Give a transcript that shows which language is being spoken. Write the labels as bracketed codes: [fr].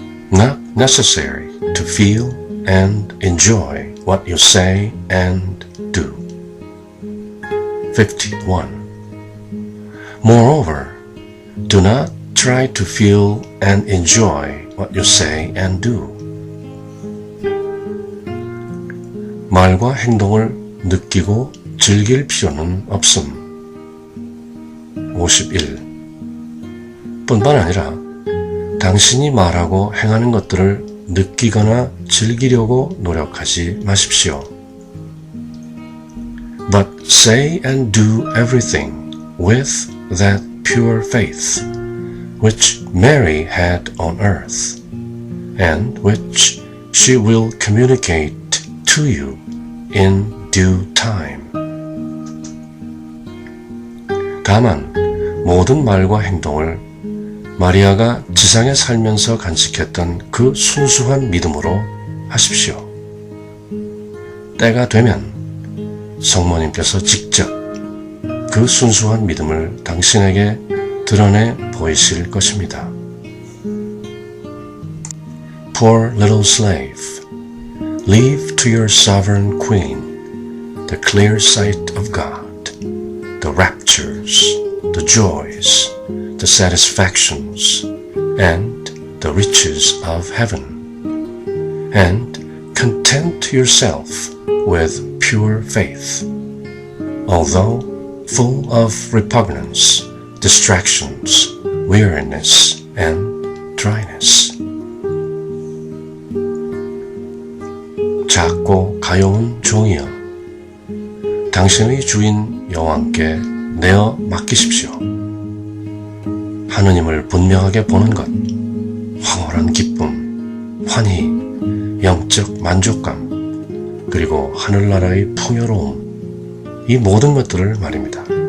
[en] Not necessary to feel and enjoy what you say and do. 51. Moreover, do not try to feel and enjoy what you say and do. [ko] 말과 행동을 느끼고 즐길 필요는 없음. 51. 뿐만 아니라 당신이 말하고 행하는 것들을 느끼거나 즐기려고 노력하지 마십시오. [en] But say and do everything with that pure faith which Mary had on earth, and which she will communicate to you in due time. [ko] 다만 모든 말과 행동을 마리아가 지상에 살면서 간직했던 그 순수한 믿음으로 하십시오. 때가 되면 성모님께서 직접 그 순수한 믿음을 당신에게 드러내 보이실 것입니다. [en] Poor little slave, leave to your sovereign queen the clear sight of God, the raptures, the joys, the satisfactions, and the riches of heaven, and content yourself with pure faith, although full of repugnance, distractions, weariness, and dryness. [ko] 작고 가여운 종이여, 당신의 주인 여호와께 내어 맡기십시오. 하느님을 분명하게 보는 것, 황홀한 기쁨, 환희, 영적 만족감, 그리고 하늘나라의 풍요로움, 이 모든 것들을 말입니다.